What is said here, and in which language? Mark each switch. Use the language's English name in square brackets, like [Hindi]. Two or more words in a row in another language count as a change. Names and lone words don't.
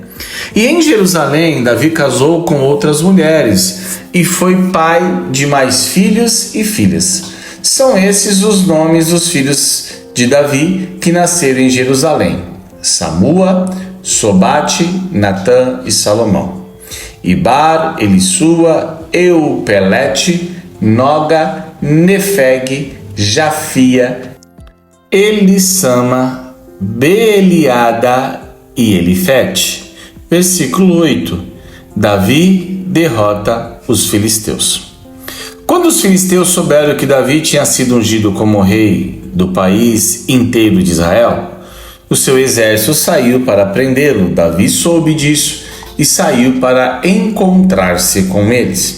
[Portuguese] E em Jerusalém, Davi casou com outras mulheres e foi pai de mais filhos e filhas. São esses os nomes dos filhos de Davi que nasceram em Jerusalém: Samua, Sobate, Natã e Salomão. Ibar, Elissua, Eupelete, Noga, Nefeg, Jafia, Elissama, Beeliada e Elifete. Versículo 8. Davi derrota os filisteus. Quando os filisteus souberam que Davi tinha sido ungido como rei do país inteiro de Israel, o seu exército saiu para prendê-lo. Davi soube disso e saiu para encontrar-se com eles.